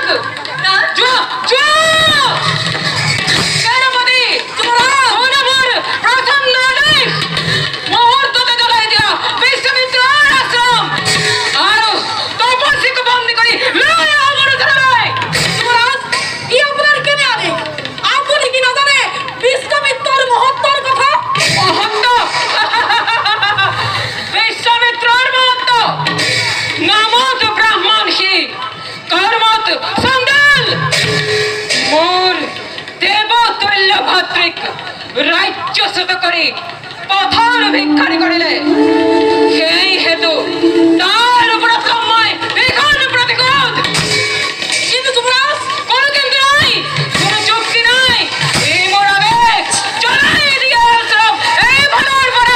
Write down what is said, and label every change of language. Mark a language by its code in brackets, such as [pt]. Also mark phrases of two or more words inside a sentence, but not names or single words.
[as] না যোৱা যোৱা সেনাপতি সোণাপুৰ প্ৰচণ্ড আদেশ মুহূৰ্ততে জ্বলাই দিয়া বিশ্বমিত্ৰৰ আশ্ৰম আৰু তপস্বীক বন্দী কৰি লৈ আহা মৰুধৰালৈ যুবরাজ ই আপনার কেনে আদেশ আপনি কি নাজানে বিশ্বমিত্রর মহত্বর কথা মহত্ব বিশ্বমিত্ৰৰ মহত্ব নামত ব্ৰাহ্মণ সি কৰ্মত চণ্ডাল মোৰ দেৱতুল্য ভাতৃক ৰাজ্যচ্যুত কৰি পথৰ ভিক্ষাৰী কৰিলে সেই হেতু তাৰ ওপৰত মই ভীষণ প্ৰতিশোধ কিন্তু যুবরাজ কোনো কিন্তু নাই কোনো যুক্তি নাই এই মোৰ আবেগ জ্বলাই দিয়া আশ্ৰম এই ভালৰ পৰা